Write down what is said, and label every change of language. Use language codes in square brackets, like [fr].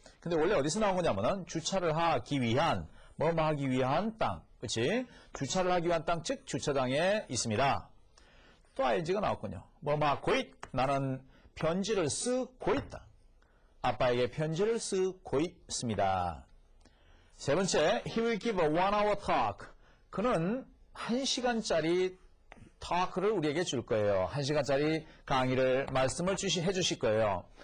[ko] 근데 원래 어디서 나온 거냐면은 주차를 하기 위한 뭐뭐 하기 위한 땅, 그렇지? 주차를 하기 위한 땅, 즉 주차장에 있습니다. 또 ing가 나왔군요. 뭐뭐 하고 있, 나는 편지를 쓰고 있다. 아빠에게 편지를 쓰고 있습니다. 세 번째, [en] he will give a 1-hour talk. [ko] 그는 1시간짜리 talk를 우리에게 줄 거예요. 1시간짜리 강의를, 말씀을 해주실 거예요.